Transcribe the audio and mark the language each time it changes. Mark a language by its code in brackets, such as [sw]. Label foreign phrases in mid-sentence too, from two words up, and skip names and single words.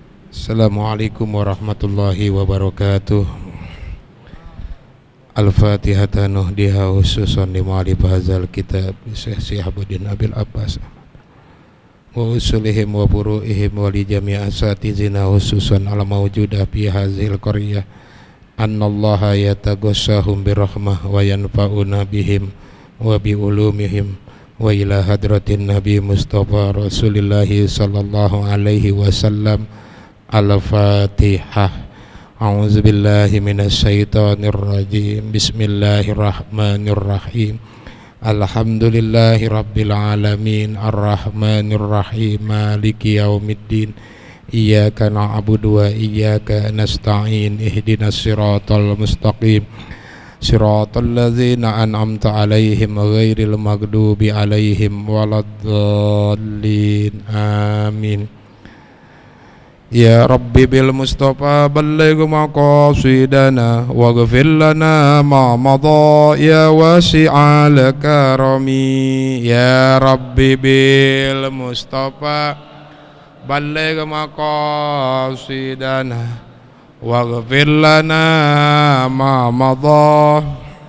[ar] السلام عليكم ورحمة الله وبركاته. الفاتحة نهديها خصوصا لمؤلف هذا الكتاب شيخ شهاب الدين أبي العباس وأصولهم وفروعهم ولجميع أساتذتنا خصوصا على الموجودة في هذه القرية أن الله يتغمدهم برحمة وينفعنا بهم وبعلومهم وإلى حضرة النبي مصطفى رسول الله صلى الله عليه وسلم. Al-Fatihah. أعوذ بالله من الشيطان الرجيم. بسم الله الرحمن الرحيم. الحمد لله رب العالمين الرحمن الرحيم مالك يوم الدين. إياك نعبد وإياك نستعين. اهدنا الصراط المستقيم. صراط الذين أنعمت عليهم غير المغضوب عليهم ولا الضالين. Amin. يا ربي بالمصطفى بلغ مقاصدنا واغفر لنا ما مضى يا واسع الكرم. يا ربي بالمصطفى بلغ مقاصدنا واغفر لنا ما مضى.